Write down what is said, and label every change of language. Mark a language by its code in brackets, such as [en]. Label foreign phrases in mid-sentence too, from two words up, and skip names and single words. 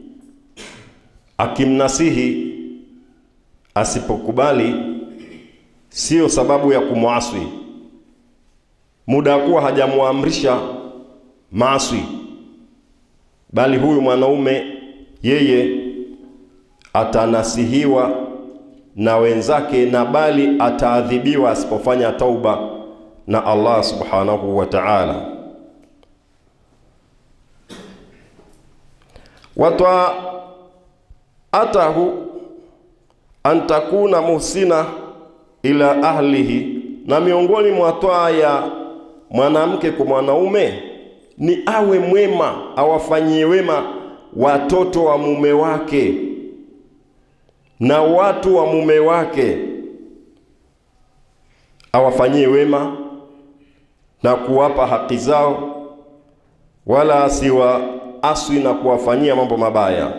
[sw] akimnasihi asipokubali sio sababu ya kumwasi, muda kuwa hajamuamrisha maasi, bali huyu mwanaume yeye atanasihiwa na wenzake, na bali ataadhibiwa asipofanya tauba na Allah [ar] سبحانه وتعالى. أتاه أن تكون محسنة إلى أهله, [sw] na miongoni mwa toa ya mwanamke kwa mwanaume ni awe mwema, awafanyie wema watoto wa mume wake na watu wa mume wake, awafanyie wema na kuwapa haki zao, wala asiwaaswi na kuwafanyia mambo mabaya.